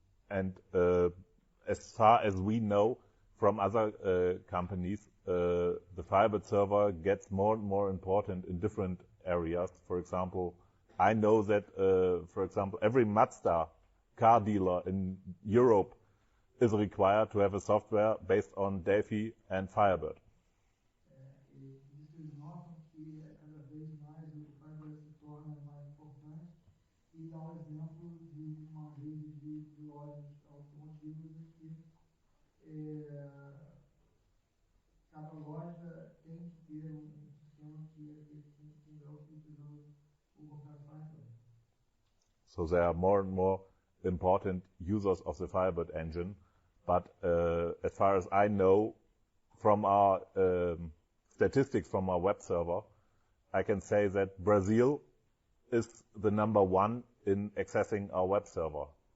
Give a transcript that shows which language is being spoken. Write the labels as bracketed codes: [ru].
[en] And as far as we know from other companies, the Firebird server gets more and more important in different areas. For example, I know that, for example, every Mazda car dealer in Europe is required to have a software based on Delphi and Firebird. [pt] Eles notam que cada vez mais o Firebird se torna mais importante e dá exemplo de uma rede de lojas automotivas em que cada loja tem que ter sistema que é utilizando o contrato Firebird. [en] So there are more and more important users of the Firebird engine, but as far as I know from our statistics from our web server, I can say that Brazil is the number 1 in accessing our web server.